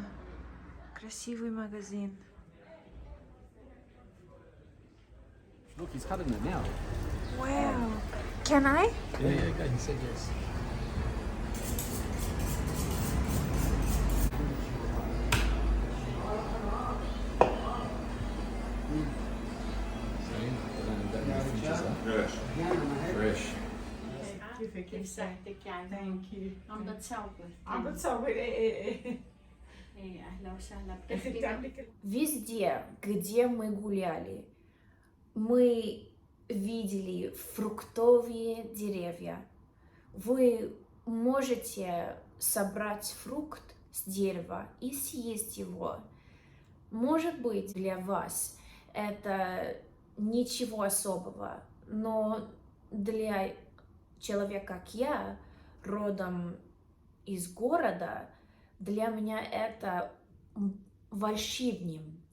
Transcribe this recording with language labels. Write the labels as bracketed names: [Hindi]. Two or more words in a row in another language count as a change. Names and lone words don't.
[Russian] Красивый магазин. [English] Look, he's cutting it now. Wow. Can I? Yeah, go. He said yes. Fresh. [Arabic] كيف صحتك يعني [English] thank you [Arabic] عم بتصور عم بتصور ايه ايه اهلا وسهلا اخي بتحكي بتعملي [Russian] Везде, где мы гуляли, мы видели фруктовые деревья. Вы можете собрать фрукт с дерева и съесть его. Может быть, для вас это ничего особого, но для человека, как я, родом из города, для меня это волшебным.